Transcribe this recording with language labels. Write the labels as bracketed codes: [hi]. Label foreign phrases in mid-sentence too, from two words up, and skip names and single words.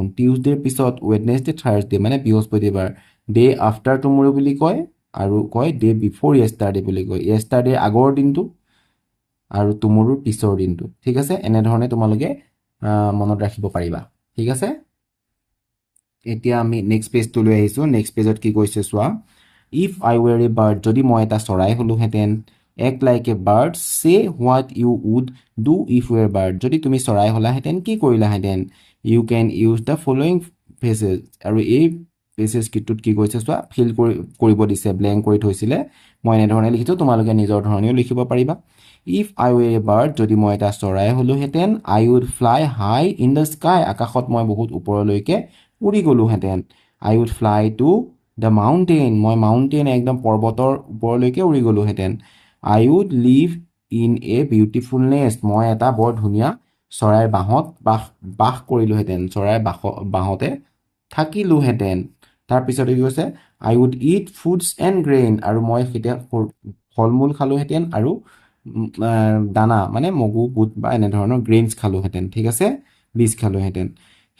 [as] টিউজডেৰ পিছত [en] Wednesday, Thursday [as] মানে বৃহস্পতিবাৰ। [en] day after tomorrow [as] বুলি কয়, আৰু কয় [en] day before yesterday [as] বুলি কয়, য়েষ্টাৰডে আগৰ দিনটো আৰু টুমৰোৰ পিছৰ দিনটো, ঠিক আছে। এনেধৰণে তোমালোকে মনত ৰাখিব পাৰিবা, ঠিক আছে। এতিয়া আমি [en] next pageটো [as] লৈ আহিছোঁ। [en] next pageত [as] কি কৈছে চোৱা, [en] if I were a bird, [as] যদি মই এটা চৰাই হ'লোহেঁতেন। [en] act like a bird, say what you would do if you are bird, [as] যদি তুমি চৰাই হ'লাহেঁতেন কি কৰিলাহেঁতেন। [en] you can use the following phrases, [as] আৰু এই ফ্ৰেজেছ কিটোত কি কৈছে চোৱা, ফিল কৰিব দিছে, ব্লেংক কৰি থৈছিলে। মই এনেধৰণে লিখিছোঁ, তোমালোকে নিজৰ ধৰণেও লিখিব পাৰিবা। [en] if I were a bird, [as] যদি মই এটা চৰাই হ'লোহেঁতেন। [en] I would fly high in the sky, [as] আকাশত মই বহুত ওপৰলৈকে উৰি গ'লোহেঁতেন। [en] I would fly to the mountain, [as] মই মাউণ্টেইন একদম পৰ্বতৰ ওপৰলৈকে উৰি গ'লোহেঁতেন। [en] I would live in a beautiful nest, [as] মই এটা বৰ ধুনীয়া চৰাইৰ বাঁহত বাস কৰিলোহেঁতেন, চৰাইৰ বাঁহতে থাকিলোহেঁতেন। তাৰপিছত কি কৈছে, [en] I would eat foods and grain, [as] আৰু মই তেতিয়া ফল মূল খালোহেঁতেন আৰু দানা মানে মগু বুট বা এনেধৰণৰ গ্ৰেইনছ খালোহেঁতেন, ঠিক আছে, বীজ খালোহেঁতেন।